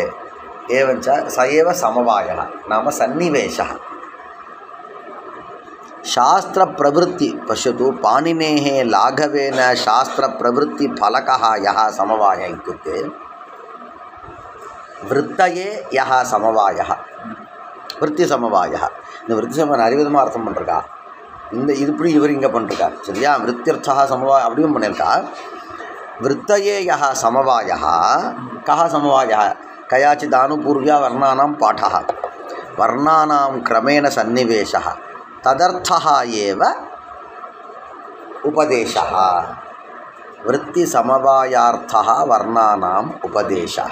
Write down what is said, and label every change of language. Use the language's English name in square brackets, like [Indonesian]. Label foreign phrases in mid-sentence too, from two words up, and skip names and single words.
[Sanskrit] एवञ्च स एव समवायः नाम सन्निवेशः। शास्त्रप्रवृत्ति पश्यतु, पाणिनेः लाघवेन शास्त्रप्रवृत्तिफलकः यः समवायः इत्युक्ते वृत्तये यः समवायः, वृत्तिसमवायः. [Tamil] இந்த விருத்திசமவாயம் நிறைய விதமாக அர்த்தம் பண்ணிருக்கா. இந்த இது இப்படி இவர் இங்கே பண்ணிருக்கார். சரியா? [Sanskrit] वृत्त्यर्था समवायम् [Tamil] அப்படியும் பண்ணியிருக்கா. [Sanskrit] वृत्तये यः समवायः कः समवायः? कयाचित् आनुपूर्व्या वर्णानां पाठः, वर्णानां क्रमेण सन्निवेशः, तदर्थः एव उपदेशः। वृत्तिसमवायार्थः वर्णानाम् उपदेशः।